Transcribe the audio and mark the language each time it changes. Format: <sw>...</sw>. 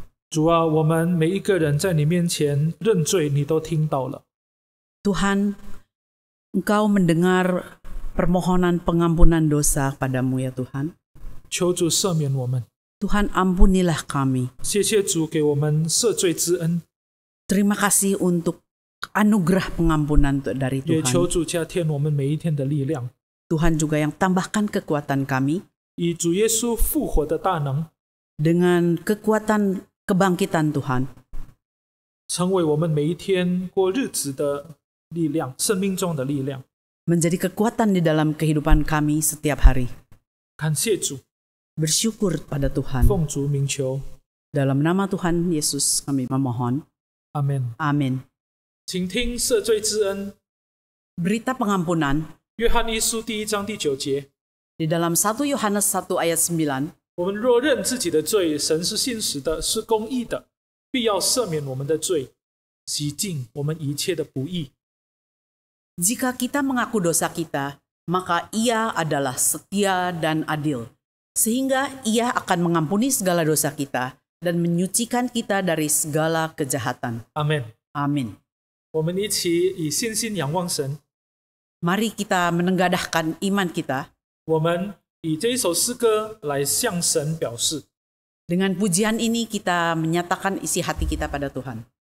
<zh>主啊，我们每一个人在你面前认罪，你都听到了。</zh> <id>Tuhan, Engkau mendengar permohonan pengampunan dosa padamu ya Tuhan.</id> <zh>求主赦免我们，</zh> <id>Tuhan, ampunilah kami.</id> <zh>谢谢主给我们赦罪之恩。</zh> <id>Terima kasih untuk anugerah pengampunan dari</id> <zh>也求</zh> <id>Tuhan.</id> <zh>主加添我们每一天的力量，</zh> <id>Tuhan juga yang tambahkan kekuatan kami</id> <zh>以主耶稣复活的大能，</zh> <id>dengan kekuatan kebangkitan Tuhan,</id> <zh>成为我们每一天过日子的力量，生命中的力量。</zh> <id>menjadi kekuatan di dalam kehidupan kami setiap hari.</id> <zh>感谢主，</zh> <id>Bersyukur pada Tuhan.</id> <zh>奉主名求，</zh> <id>Dalam nama Tuhan Yesus kami memohon.</id> <zh>阿门。</zh> <id>Amin.</id> <zh>请听赦罪之恩，</zh> <id>Berita pengampunan</id> <zh>约翰一书第1章第9节。</zh> <id>di dalam 1 Yohanes 1 ayat 9.</id> <zh>我们若认自己的罪，神是信实的，是公义的，必要赦免我们的罪，洗净我们一切的不义。</zh> <id>Jika kita mengaku dosa kita, maka Ia adalah setia dan adil, sehingga Ia akan mengampuni segala dosa kita dan menyucikan kita dari segala kejahatan.</id> <zh>阿门。</zh> <id>Amin.</id> <zh>我们一起以信心仰望神，</zh> <id>Mari kita menengadahkan iman kita.</id> <zh>我们以这一首诗歌来向神表示。</zh> <id>Dengan pujian ini kita menyatakan isi hati kita pada Tuhan.</id>